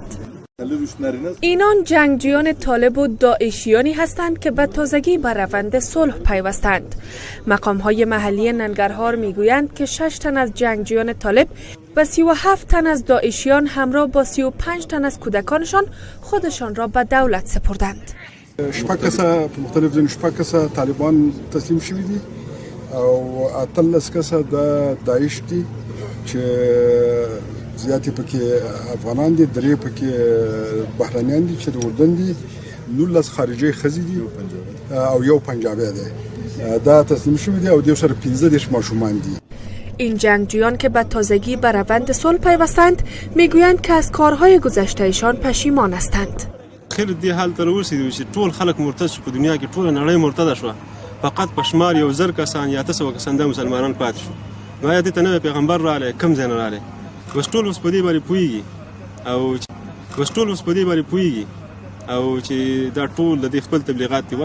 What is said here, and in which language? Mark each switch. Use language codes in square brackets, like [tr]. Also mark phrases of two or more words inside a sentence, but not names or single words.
[fa] اینان جنگجویان طالب و داعشیانی هستند که به تازگی به روند صلح پیوستند. مقام‌های محلی ننگرهار میگویند که 6 تن از جنگجویان طالب و 37 تن از داعشیان همراه با 35 تن از کودکانشان خودشان را به دولت سپردند. [ps] شپږ کسه مختلف ځینې شپږ کسه طالبان تسلیم شوي دي او 18 کسه د داعش دي چې زیاتې پکې افغانان دي، 3 پکې بهرنیان دي چې د اردن دي، 19 خارجي ښځې دي او یو پنجابی دی. دا تسلیم شوي دي او دیو سره 15 ماشومان دي. [fa] این جنگجویان که به تازگی به روند صلح پیوستند میگویند که از کارهای گذشتهشان پشیمان هستند. [ps] خیر دې حال ته ورسېدو چې ټول خلک مرتد شو، په دنیا کې ټوله نړۍ مرتده شوه، فقط په شمار 1000 کسان یا 800 کسان د مسلمانان پاتې شو. نو آیا دې ته نوی پیغمبر راغلی، کوم ځای نه راغلی؟ اوس ټول اوس په دې باندې پوهېږي او چې دا ټول د دې خپل تبلیغات دي.